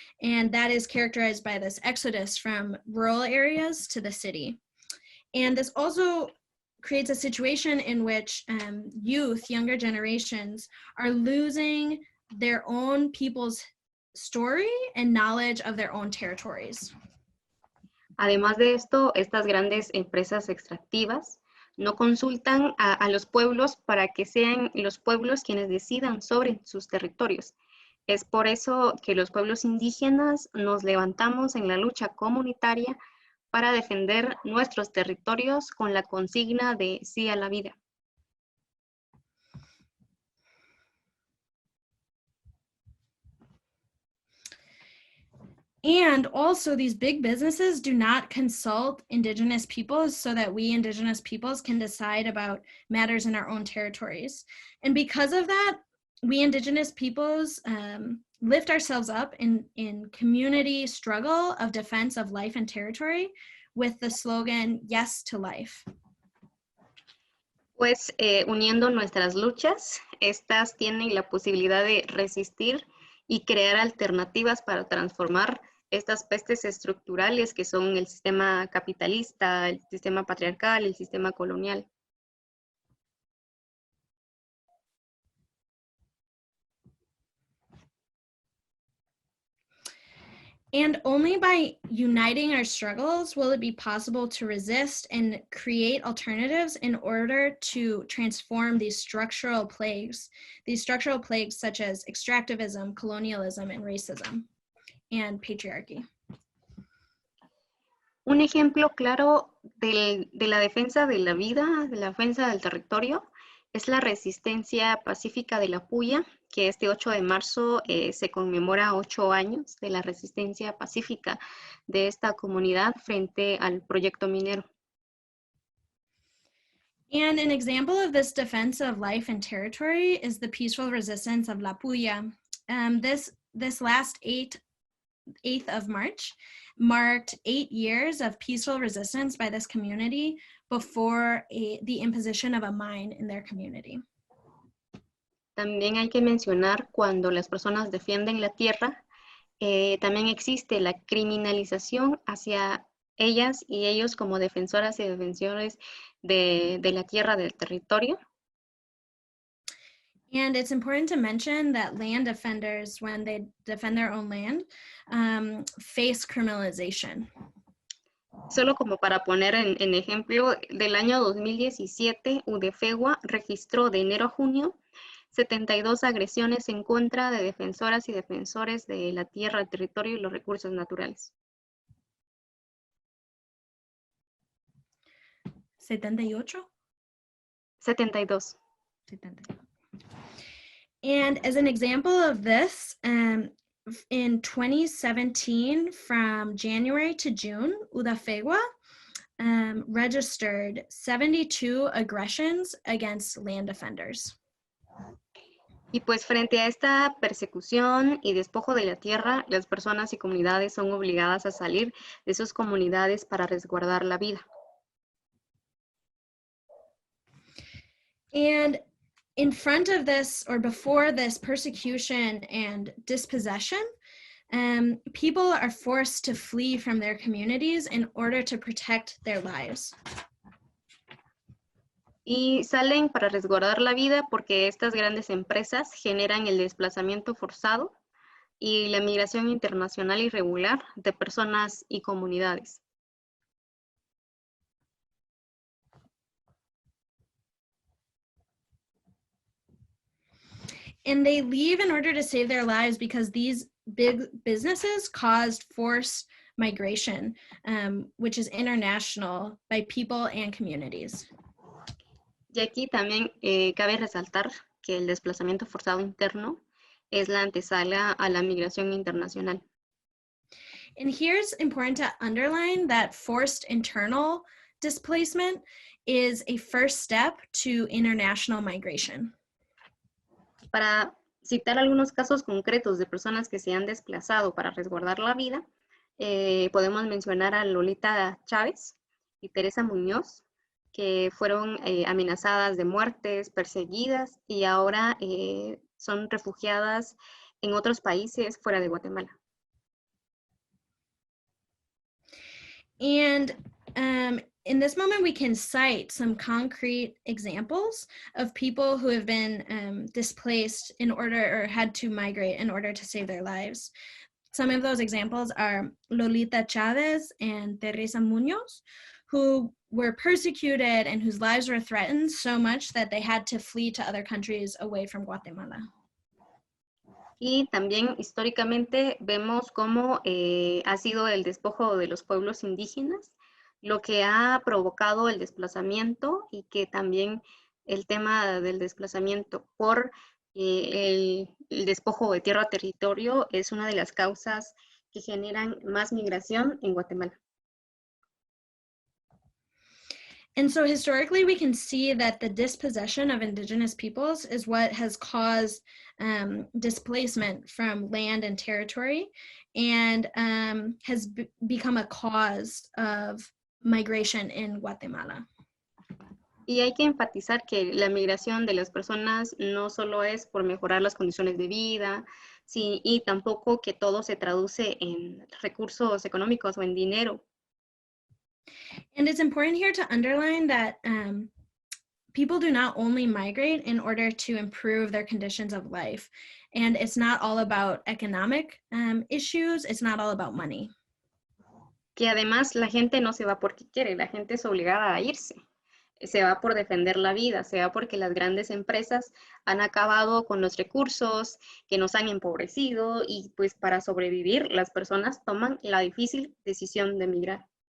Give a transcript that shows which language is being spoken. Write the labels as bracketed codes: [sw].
[en] And that is characterized by this exodus from rural areas to the city. And this also creates a situation in which youth, younger generations, are losing their own people's story and knowledge of their own territories. [es] Además de esto, estas grandes empresas extractivas no consultan a los pueblos para que sean los pueblos quienes decidan sobre sus territorios. Es por eso que los pueblos indígenas nos levantamos en la lucha comunitaria para defender nuestros territorios con la consigna de sí a la vida. [en] And also these big businesses do not consult Indigenous peoples so that we Indigenous peoples can decide about matters in our own territories. And because of that, we Indigenous peoples lift ourselves up in community struggle of defense of life and territory with the slogan, Yes to Life. [es] Pues uniendo nuestras luchas, estas tienen la posibilidad de resistir y crear alternativas para transformar estas pestes estructurales que son el sistema capitalista, el sistema patriarcal, el sistema colonial. [en] And only by uniting our struggles will it be possible to resist and create alternatives in order to transform these structural plagues such as extractivism, colonialism, and racism, and patriarchy. [es] Un ejemplo claro de la defensa de la vida, de la defensa del territorio, es la resistencia pacífica de la Puya, que este 8 de marzo se conmemora 8 años de la resistencia pacífica de esta comunidad frente al proyecto minero. [en] And an example of this defense of life and territory is the peaceful resistance of La Puya. This last 8th of March marked 8 years of peaceful resistance by this community before the imposition of a mine in their community. [es] También hay que mencionar cuando las personas defienden la tierra, también existe la criminalización hacia ellas y ellos como defensoras y defensores de la tierra, del territorio. [en] And it's important to mention that land defenders, when they defend their own land, face criminalization. [es] Solo como para poner en ejemplo, del año 2017, UDFEGUA registró de enero a junio 72 agresiones en contra de defensoras y defensores de la tierra, el territorio y los recursos naturales. 78? 72. 72. [en] And as an example of this, in 2017, from January to June, UDAFEGUA registered 72 aggressions against land defenders. [es] Y pues frente a esta persecución y despojo de la tierra, las personas y comunidades son obligadas a salir de sus comunidades para resguardar la vida. [en] And in front of this, or before this persecution and dispossession, people are forced to flee from their communities in order to protect their lives. [es] Y salen para resguardar la vida porque estas grandes empresas generan el desplazamiento forzado y la migración internacional irregular de personas y comunidades. [en] And they leave in order to save their lives because these big businesses caused forced migration, which is international by people and communities. [es] Y aquí también cabe resaltar que el desplazamiento forzado interno es la antesala a la migración internacional. [en] And here's important to underline that forced internal displacement is a first step to international migration. [es] Para citar algunos casos concretos de personas que se han desplazado para resguardar la vida, podemos mencionar a Lolita Chávez y Teresa Muñoz, que fueron amenazadas de muertes, perseguidas y ahora son refugiadas en otros países fuera de Guatemala. [en] And in this moment, we can cite some concrete examples of people who have been displaced in order or had to migrate in order to save their lives. Some of those examples are Lolita Chávez and Teresa Muñoz, who were persecuted and whose lives were threatened so much that they had to flee to other countries away from Guatemala. [es] Y también históricamente vemos cómo ha sido el despojo de los pueblos indígenas, lo que ha provocado el desplazamiento y que también el tema del desplazamiento por el despojo de tierra a territorio es una de las causas que generan más migración en Guatemala. [en] And so historically, we can see that the dispossession of indigenous peoples is what has caused displacement from land and territory and has become a cause of migration in Guatemala. [es] Y hay que enfatizar que la migración de las personas no solo es por mejorar las condiciones de vida, sí, y tampoco que todo se traduce en recursos económicos o en dinero. [en] And it's important here to underline that people do not only migrate in order to improve their conditions of life. And it's not all about economic issues, it's not all about money. [es] Que además la gente no se va porque quiere, la gente es obligada a irse. Se va por defender la vida, se va porque las grandes empresas han acabado con los recursos, que nos han empobrecido y pues para sobrevivir las personas toman la difícil decisión de migrar.